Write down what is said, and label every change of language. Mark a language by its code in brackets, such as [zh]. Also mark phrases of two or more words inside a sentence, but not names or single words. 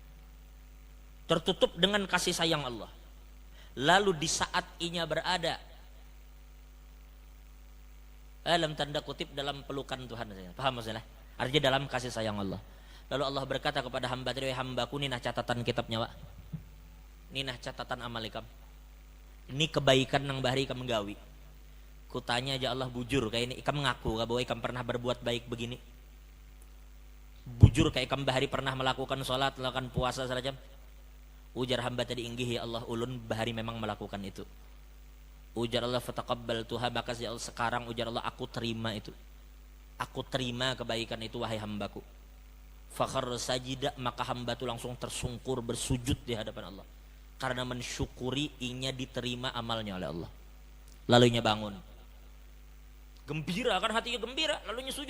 [bjn] Tertutup dengan kasih sayang Allah. Lalu di saat inya berada Dalam tanda kutip dalam pelukan Tuhan. Paham maksudnya? Artinya dalam kasih sayang Allah. Lalu Allah berkata kepada hamba tadi, hambaku ini nah catatan kitabnya Pak. Ini nah catatan amal ikam. Ini kebaikan nang bahari ikam menggawi. Kutanya aja Allah bujur kayak ini ikam mengaku bahwa ikam pernah berbuat baik begini. Bujur kayak ikam bahari pernah melakukan sholat, melakukan puasa serajam. Ujar hamba tadi, inggih ya Allah, ulun bahari memang melakukan itu. Ujar Allah, [ar] فتقبلتها, [bjn] maka ya Allah sekarang ujar Allah aku terima itu. Aku terima kebaikan itu wahai hambaku. [ar] فخر ساجدا, [bjn] maka hamba itu langsung tersungkur bersujud di hadapan Allah. Karena mensyukuri inya diterima amalnya oleh Allah. Lalunya bangun. Gembira kan hatinya gembira, lalunya sujud.